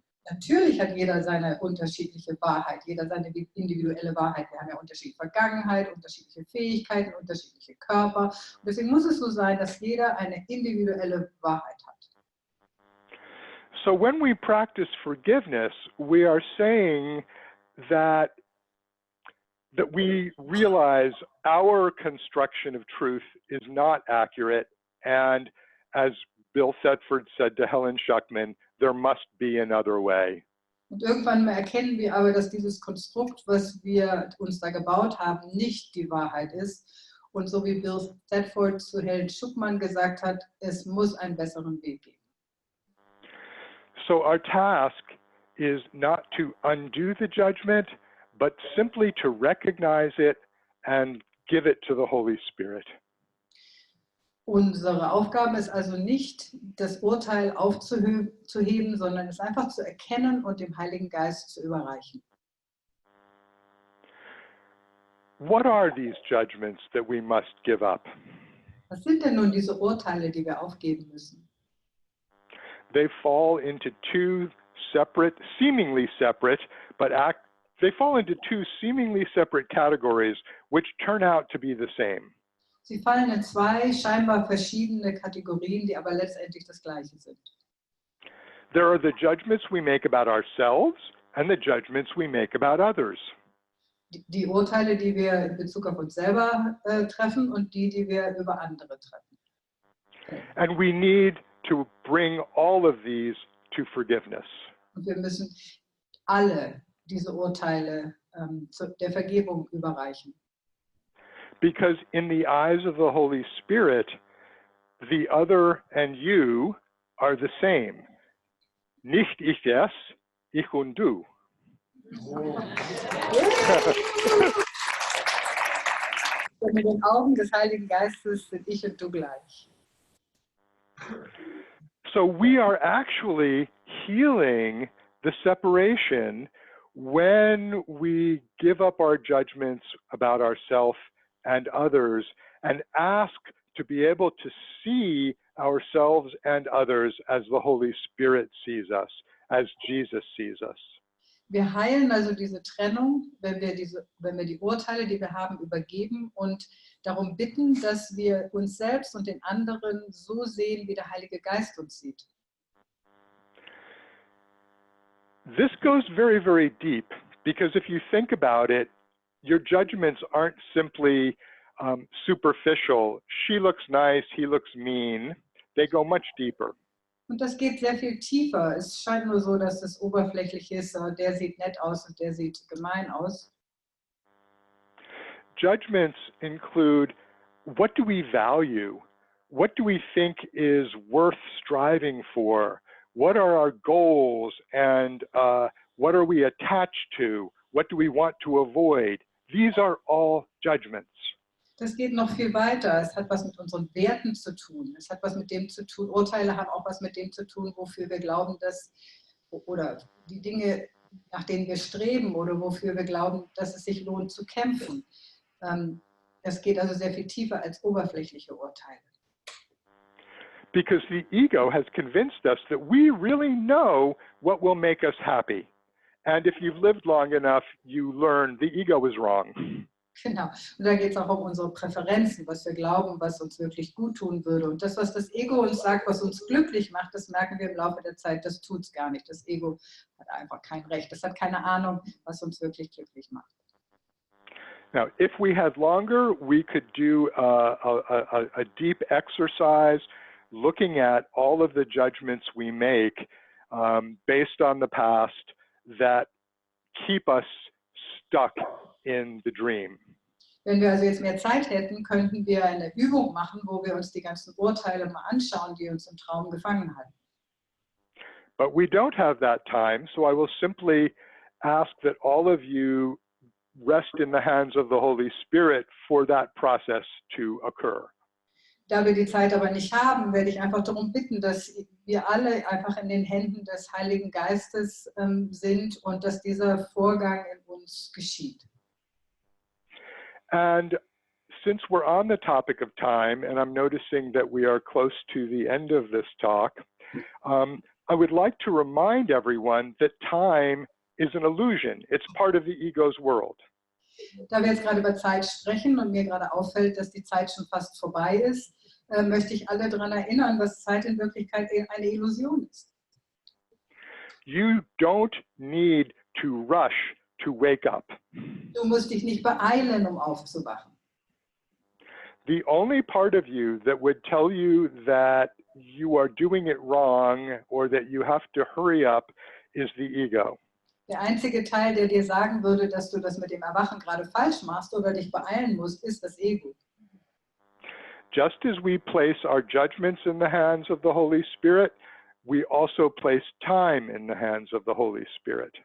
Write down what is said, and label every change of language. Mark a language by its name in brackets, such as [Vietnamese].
[German] Natürlich hat jeder seine unterschiedliche Wahrheit, jeder seine individuelle Wahrheit. Wir haben ja unterschiedliche Vergangenheit, unterschiedliche Fähigkeiten, unterschiedliche Körper. Und deswegen muss es so sein, dass jeder eine individuelle Wahrheit hat. [English] So when we practice forgiveness, we are saying that we realize our construction of truth is not accurate, and as Bill Thetford said to Helen Schuckman, there must be another way. [German] Und irgendwann mal erkennen wir aber, dass dieses Konstrukt, was wir uns da gebaut haben, nicht die Wahrheit ist. Und so wie Bill Thetford zu Helen Schuckman gesagt hat, es muss einen besseren Weg geben. [English] So our task is not to undo the judgment, but simply to recognize it and give it to the Holy Spirit. [German] Unsere Aufgabe ist also nicht, das Urteil aufzuheben, sondern es einfach zu erkennen und dem Heiligen Geist zu überreichen. [English] What are these judgments that we must give up? [German] Was sind denn nun diese Urteile, die wir aufgeben müssen? [English] They fall into two separate, seemingly separate, but they fall into two seemingly separate categories, which turn out to be the same. [German] Sie fallen in zwei scheinbar verschiedene Kategorien, die aber letztendlich das Gleiche sind. [English] There are the judgments we make about ourselves and the judgments we make about others. [German] Die Urteile, die wir in Bezug auf uns selber treffen und die wir über andere treffen. [English] And we need to bring all of these to forgiveness. [German] Und wir müssen alle diese Urteile der Vergebung überreichen. [English] Because in the eyes of the Holy Spirit, the other and you are the same. [German] Nicht ich es, ich und du. Mit den Augen des Heiligen Geistes sind ich und du gleich. [English] So we are actually healing the separation when we give up our judgments about ourselves and others and ask to be able to see ourselves and others as the Holy Spirit sees us, as Jesus sees us. [German] Wir heilen also diese Trennung, wenn wir die Urteile, die wir haben, übergeben und darum bitten, dass wir uns selbst und den anderen so sehen, wie der Heilige Geist uns sieht. [English] This goes very, very deep, because if you think about it, your judgments aren't simply superficial. She looks nice, he looks mean. They go much deeper. [German] Und das geht sehr viel tiefer. Es scheint nur so, dass es oberflächlich ist. Der sieht nett aus und der sieht gemein aus. [English] Judgments include, what do we value? What do we think is worth striving for? What are our goals, and what are we attached to? What do we want to avoid? These are all judgments. [German] Das geht noch viel weiter. Es hat was mit unseren Werten zu tun. Es hat was mit dem zu tun. Urteile haben auch was mit dem zu tun, wofür wir glauben, oder die Dinge, nach denen wir streben oder wofür wir glauben, dass es sich lohnt zu kämpfen. Das geht also sehr viel tiefer als oberflächliche Urteile. [English] Because the ego has convinced us that we really know what will make us happy. And if you've lived long enough, you learn the ego is wrong. [German] Genau. Und da geht es auch um unsere Präferenzen, was wir glauben, was uns wirklich gut tun würde. Und das, was das Ego uns sagt, was uns glücklich macht, das merken wir im Laufe der Zeit, das tut es gar nicht. Das Ego hat einfach kein Recht. Das hat keine Ahnung, was uns wirklich glücklich macht. [English] Now, if we had longer, we could do a deep exercise looking at all of the judgments we make based on the past that keep us stuck in the dream. [German] Wenn wir also jetzt mehr Zeit hätten, könnten wir eine Übung machen, wo wir uns die ganzen Urteile mal anschauen, die uns im Traum gefangen halten. [English] But we don't have that time, so I will simply ask that all of you rest in the hands of the Holy Spirit for that process to occur. [German] Da wir die Zeit aber nicht haben, werde ich einfach darum bitten, dass wir alle einfach in den Händen des Heiligen Geistes sind und dass dieser Vorgang in uns geschieht. [English] And since we're on the topic of time, and I'm noticing that we are close to the end of this talk, I would like to remind everyone that time is an illusion. It's part of the ego's world. [German] Da wir jetzt gerade über Zeit sprechen und mir gerade auffällt, dass die Zeit schon fast vorbei ist, möchte ich alle daran erinnern, dass Zeit in Wirklichkeit eine Illusion ist. [English] You don't need to rush to wake up. [German] Du musst dich nicht beeilen, aufzuwachen. [English] The only part of you that would tell you that you are doing it wrong or that you have to hurry up is the ego. [German] Der einzige Teil, der dir sagen würde, dass du das mit dem Erwachen gerade falsch machst oder dich beeilen musst, ist das Ego. [English] Just as we place our judgments in the hands of the Holy Spirit, we also place time in the hands of the Holy Spirit.